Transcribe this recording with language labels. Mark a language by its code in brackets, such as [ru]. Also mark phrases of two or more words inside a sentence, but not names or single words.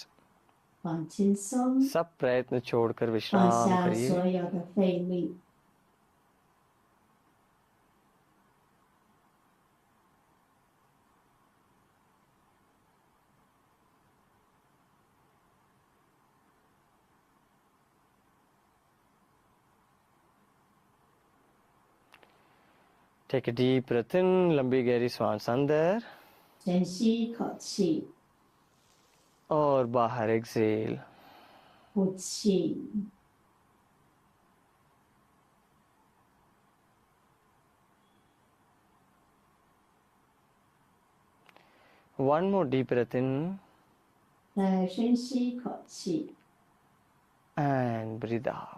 [zh] 放轻松， [hi] सब प्रयत्न छोड़कर [zh] 放 [hi] विश्राम [zh] 下 [hi] करिए. [zh] 所有的费力。 [en] Take a deep breath in, [hi] लंबी गहरी सांस अंदर [zh] 深吸一口气， [hi] और बाहर exhale. [zh] 呼气。 [en] One more deep breath in [zh] 再深吸一口气， [en] and breathe out.